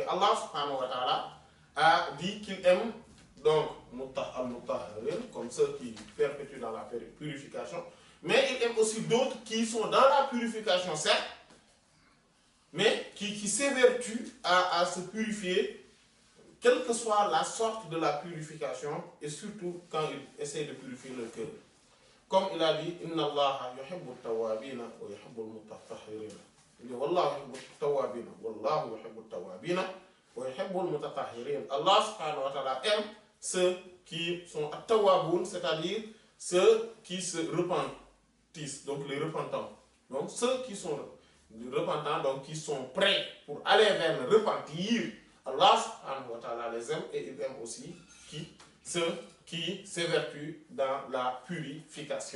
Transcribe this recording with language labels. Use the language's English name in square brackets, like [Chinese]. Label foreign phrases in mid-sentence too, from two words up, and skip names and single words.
[Arabic] الله سبحانه وتعالى [French] a dit qu'il aime donc al-mutahharin, comme ceux qui perpétuent dans la purification, mais il aime aussi d'autres qui sont dans la purification, certes, mais qui s'évertuent à se purifier, quelle que soit la sorte de la purification, et surtout quand il essaie de purifier le cœur. Comme il a dit: [Arabic] إن الله يحب التوابين ويحب المتطهرين. [French] Il dit: [Arabic] والله يحب التوابين، والله يحب التوابين ويحب المتطهرين. الله سبحانه وتعالى [French] aime ceux qui sont at-tawwabun, c'est-à-dire ceux qui se repentissent, donc les repentants. Donc ceux qui sont repentants, donc qui sont prêts pour aller vers le repentir, [Arabic] الله سبحانه وتعالى [French] les aime, et il aime aussi ceux qui s'évertuent dans la purification.